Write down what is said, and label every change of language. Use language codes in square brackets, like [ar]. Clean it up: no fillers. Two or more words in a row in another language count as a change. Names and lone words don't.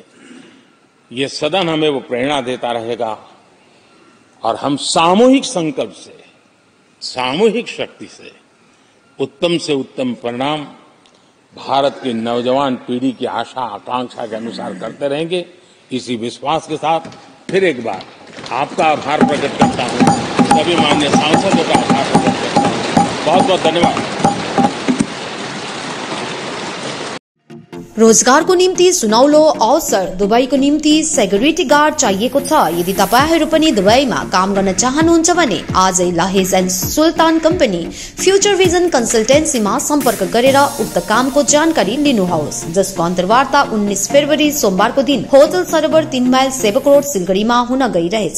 [hi] ये सदन हमें वो प्रेरणा देता रहेगा और हम सामूहिक संकल्प से, सामूहिक शक्ति से उत्तम परिणाम भारत की नौजवान पीढ़ी की आशा आकांक्षा के अनुसार करते रहेंगे। इसी विश्वास के साथ फिर एक बार आपका आभार प्रकट करता हूं, सभी माननीय सांसदों का आभार प्रकट करता हूं। बहुत बहुत धन्यवाद। [ne] रोजगारको निम्ति सुनौलो अवसर, दुबईको निम्ति [en] security guard [ne] चाहिएको छ। यदि तपाईहरू पनि दुबईमा काम गर्न चाहनुहुन्छ भने आजै लाहेज एन्ड सुल्तान कम्पनी फ्युचर भिजन कन्सल्टेन्सीमा सम्पर्क गरेर उक्त कामको जानकारी लिनुहोस्, जसको अन्तर्वार्ता 19 फरवरी सोमबारको दिन होटल सरोवर 3 माइल सेवक रोड सिलगढीमा हुन गइरहेछ।